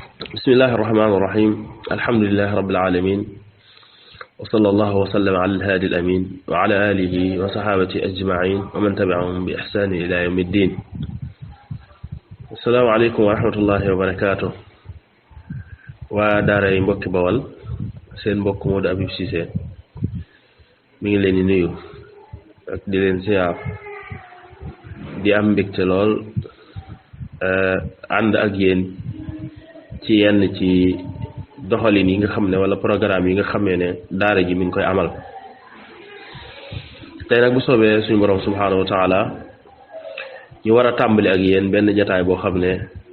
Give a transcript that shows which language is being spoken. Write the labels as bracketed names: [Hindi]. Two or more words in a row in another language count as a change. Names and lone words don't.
[Arabic] بسم الله الرحمن الرحيم الحمد لله رب العالمين وصلى الله وسلم على الهادي الأمين وعلى آله وصحابته أجمعين ومن تبعهم بإحسان إلى يوم الدين. السلام عليكم ورحمة الله وبركاته. [Wolof] وداري مبوك بوال سين مبوك مود أبيب سيسي mi ngi leen di nuyu ak di leen ziar di am mbégte lool ànd ak yéen ci yenn ci doxalin yi nga xam ne wala programme yi nga xamee ne daara ji mi ngi koy amal tey nag bu soobee suñu borom [Arabic] سبحانه وتعالى [Wolof] ñu war a tàmbali ak yéen benn jataay boo xam ne